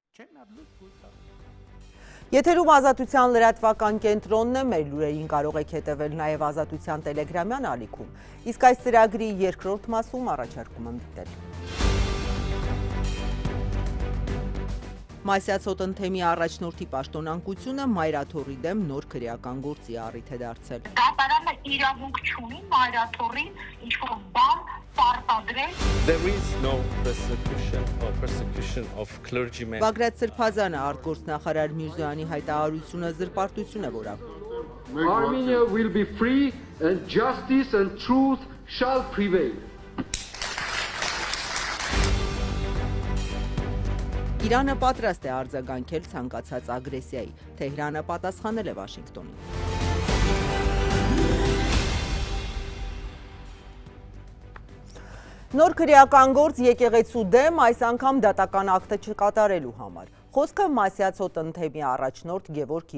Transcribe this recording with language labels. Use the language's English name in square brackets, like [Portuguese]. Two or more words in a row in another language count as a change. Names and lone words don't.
[Armenian] Եթերում Ազատության լրատվական կենտրոնն է, մեր լուրերին կարող եք հետևել նաև Ազատության տելեգրամյան ալիքում, իսկ այս ծրագրի երկրորդ մասում առաջարկում եմ դիտել։ Մասյացոտ ընթեմի առաջնորդի պաշտոնանկությունը Մայրաթորի դեմ նոր քրեական գործի առիթ է դարձել։ Դատարանը իրավունք չունի Մայրաթորին ինչ-որ բան պարտադրել։ [English] There is no persecution of clergymen. [Armenian] Բագրատ Սրբազանը արտգործնախարար Միրզոյանի հայտարարությունը զրպարտություն է որակում։ [English] Armenia will be free and justice and truth shall prevail. [Armenian] Իրանը պատրաստ է արձագանքել ցանկացած ագրեսիայի, Թեհրանը պատասխանել է Վաշինգտոնին։ Նոր քրեական գործ եկեղեցու դեմ այս անգամ դատական ակտը չկատարելու համար։ Խոսքը Մասյացոտ ընթեմի առաջնորդ Գևորգ